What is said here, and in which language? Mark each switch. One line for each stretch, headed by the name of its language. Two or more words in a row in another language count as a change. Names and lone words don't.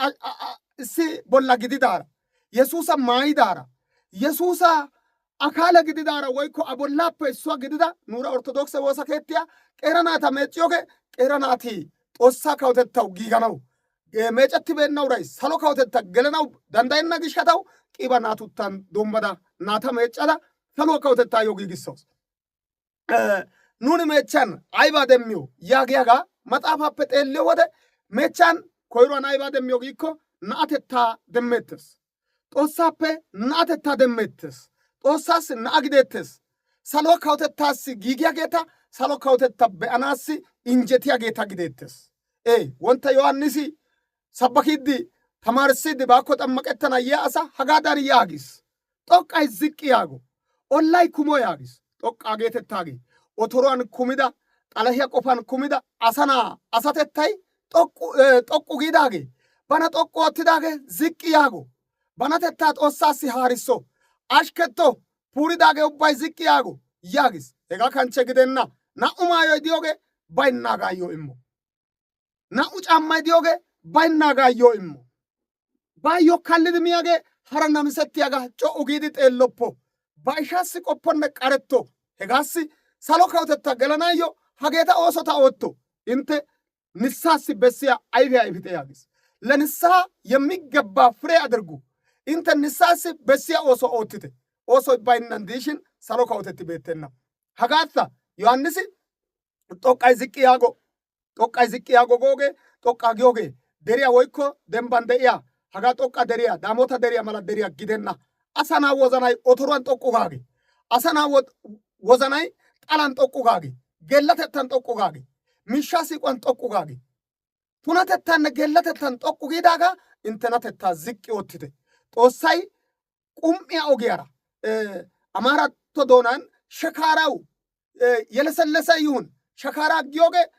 Wolaytta: እሲ ቦላ ግዲዳራ ኢየሱስ ማይዳራ ኢየሱስ አካለ ግዲዳራ ወይኮ አቦላፕ እሷ ግዲዳ ኑራ ኦርቶዶክስ ወሳ ከቲያ ቀረናታ መጪዮገ ቀረናቲ ጦሳ ካውተታው ጊጋናው ሜጨቲ በናው ራይ ሰሎ ካውተታ ገለናው ዳንዳይና ግሻታው ቂባናቱታን ዶምባዳ ናታ መጨዳ ሰሎ ካውተታ ዮጊግሶስ ኑኒ ሜቻን አይባ ደሚዮ ያግያጋ መጣፋፈ ጤሌ ወደ ሜቻን ኮይሮን አይባ ደሚዮ ጊኮ ናአተታ ደሜትስ ጦሳፔ ናአተታ ደሜትስ ጦሳስ ናአግዴትስ ሰሎ ካውተታስ ጊጊያ ጌታ ሰሎ ካውተታ በአናስ እንጀቲያ ጌታ ግዴትስ ወንተ ዮሐንስ ሰበኪዲ ተማርሲዲ ባኮ ጠመቀተና ያአሳ ሀጋዳር ያጊስ ጦቃይ ዝቅ ያጎ ኦላይ ኩሞ ያጊስ ጦቃ ጌተታጊ ኦቶሯን ኩሚዳ ጣለሂያ ቆፋን ኩሚዳ አሰና አሳተታይ ጦቁ ጊዳጌ ባና ጦቁ ወትዳጌ ዝቅ ያጎ ባናተታ ጦሳሲ ሃሪሶ አሽከቶ ፑሪዳጌ ኡባይ ዝቅ ያጎ ያጊስ ሄጋ ካንቸ ግደና ናኡ ማዮ ዲዮጌ ባይናጋዮ እሞ ናኡ ጫማይ ዲዮጌ ባይናጋዮ እሞ ባዮ ካልድ ሚያጌ ሀረና ምሰትያጋ ጮኡ ጊዲ ጤሎፖ ባይሻስ ቆፖነ ቀረቶ ሄጋሲ ሰሎ ካውተታ ገለናዮ ሀጌታ ኦሶታ ወጥቶ እንተ ንሳስ በሲያ አይቪ አይቪቴ ያግስ
Amharic: ለንሳ የሚገባ ፍሬ አድርጉ
Wolaytta: እንተ ንሳስ በሲያ ኦሶ ኦትተ ኦሶ ባይናንዲሽን ሰሎ ካውተት ቤተና ሀጋታ ዮሐንስ ጦቃይ ዝቅ ያጎ ጎጌ ጦቃ ጊዮጌ ደሪያ ወይኮ ደምባን ደያ ሀጋ ጦቃ ደሪያ ዳሞታ ደሪያ መላ ደሪያ ጊደና አሳና ወዘናይ ኦቶሯን ጦቁ ጋጌ አሳና ወዘናይ ጣላን ጦቁ ጋጌ ገለተታን ጦቁ ጋጌ ሚሻሲ ቆን ጦቁ ጋጌ ቱናተታን ገለተታን ጦቁ ጊዳጋ እንተናተታ ዝቅ ወትተ ጦሳይ ቁምያ ኦጊያራ አማራቶ ዶናን
Amharic: ሸካራው የለሰለሰ ይሁን
Wolaytta: ሸካራ ጊዮጌ